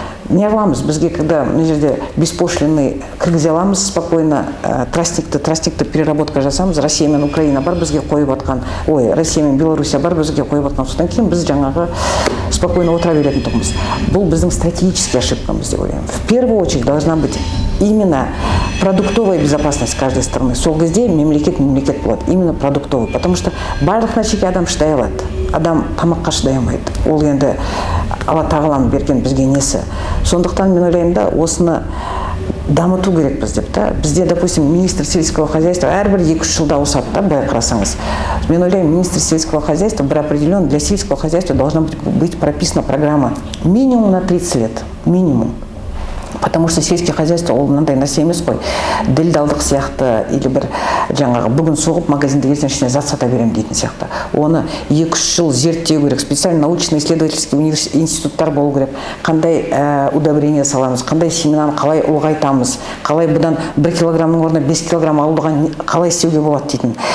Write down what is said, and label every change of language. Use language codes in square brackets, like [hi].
[kk] Не аламыз, бізге [ru] когда [kk] мына жерде [ru] беспошлинный [kk] кіргізе аламыз спокойно, тростникті переработка жасамыз, Россия мен Украина бар бізге қойып атқан, Россия мен Белоруссия бар бізге қойып атқан, содан кейін біз жаңағы спокойно отыра беретін тұғымыз. Бұл біздің стратегический ошибкамыз деп ойлаймын. [ru] В первую очередь должна быть именно продуктовая безопасность каждой страны. [kk] Сол кезде мемлекет болады, [ru] именно продуктовый, потому что [kk] барлық нәрсеге адам шыдай алады. Адам тамаққа шыдай алмайды. Ол енді Алла тағаланың берген бізге несі. Сондықтан мен ойлаймын да, осыны дамыту керекпіз деп та. Бізде, [ru] допустим, министр сельского хозяйства [kk] әрбір 2-3 жылда ауысады да, былай қарасаңыз. Мен ойлаймын, [ru] министр сельского хозяйства бір определен для сельского хозяйства должна быть прописана программа минимум на 30 лет. Минимум. Потому что сельское хозяйство [kk] ол мынандай нәрсе емес қой. Делдалдық сияқты или бір жаңағы бүгін соғып магазинде келсең ішіне зат сата берем дейтін сияқты. Оны 2-3 жыл зерттеу керек, [ru] специально научно-исследовательский [kk] институттар болу керек. Қандай [ru] удобрение [kk] саламыз, қандай семенаны қалай ұлғайтамыз, қалай бұдан 1 килограммның орнына 5 килограмм алуға қалай істеуге болады дейтін.